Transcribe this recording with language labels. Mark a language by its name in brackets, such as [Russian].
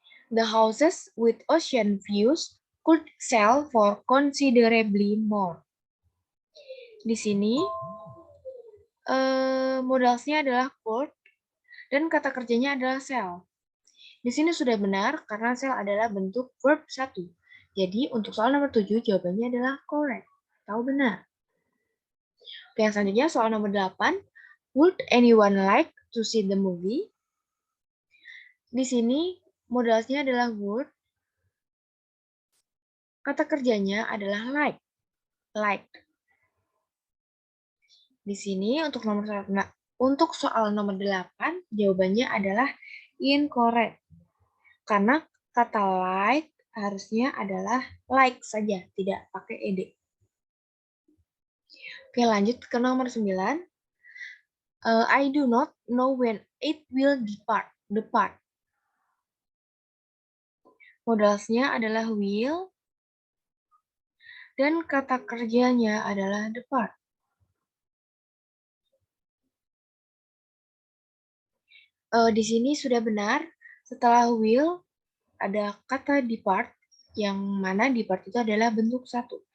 [English] The houses with ocean views could sell for considerably more. [Indonesian] Di sini, modalnya adalah could, dan kata kerjanya adalah sell. Di sini sudah benar, karena sell adalah bentuk verb 1. Jadi, untuk soal nomor 7, jawabannya adalah correct, atau benar. Oke, yang selanjutnya soal nomor 8. [English] Would anyone like to see the movie? [Indonesian] Di sini modalnya adalah would. Kata kerjanya adalah like. Like. Di sini untuk soal nomor 8 jawabannya adalah incorrect. Karena kata like harusnya adalah like saja, tidak pakai ed. Oke, lanjut ke nomor 9. [English] I do not know when it will depart. [Indonesian] Modalnya adalah will, dan kata kerjanya adalah depart. Di sini sudah benar, setelah will ada kata depart, yang mana depart itu adalah bentuk 1.